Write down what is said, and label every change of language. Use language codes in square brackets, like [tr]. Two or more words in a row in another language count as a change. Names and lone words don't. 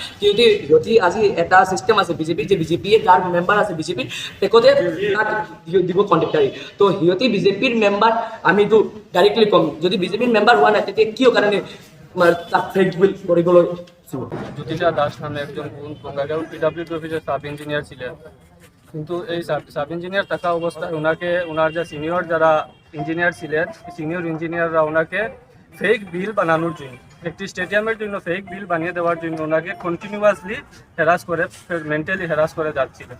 [as] সিহঁতি আজি এটা চিষ্টেম আছে বিজেপিৰ, যে বিজেপিয়ে যাৰ মেম্বাৰ আছে বিজেপিৰ তেখেতে তাক দিব কণ্ট্ৰেক্টাৰী। তো সিহঁতি বিজেপিৰ মেম্বাৰ, আমিতো ডাইৰেক্টলি ক'ম যদি বিজেপিৰ মেম্বাৰ হোৱা নাই তেতিয়া কিয় কাৰণে তাক [en] fake bill [as] কৰিবলৈ? [bn] জ্যোতিষা দাস নামে একজন বঙ্গাইগাঁও [en] PWD officeের sub engineer [bn] ছিলেন। কিন্তু এই [en] sub engineer [bn] থাকা অবস্থায় ওনার যে সিনিয়র যারা ইঞ্জিনিয়ার ছিলেন, [en] senior engineerরা [bn] ওনাকে [en] fake bill [bn] বানানোর জন্য, একটি স্টেডিয়ামের জন্য [en] fake bill [bn] বানিয়ে দেওয়ার জন্য ওনাকে [en] continuously harass [bn] করে, [en] mentally harass [bn] করে যাচ্ছিলেন।